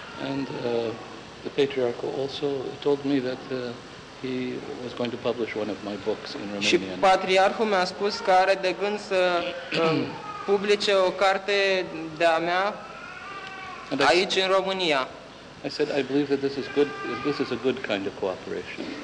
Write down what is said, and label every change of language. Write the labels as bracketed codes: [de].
[en] And the patriarch also told me that he was going to publish one of my books in Romanian. [ro] Și patriarhul mi-a spus că are de gând să publice o carte de-a mea aici în România. [en] I said I believe that this is a good kind of cooperation.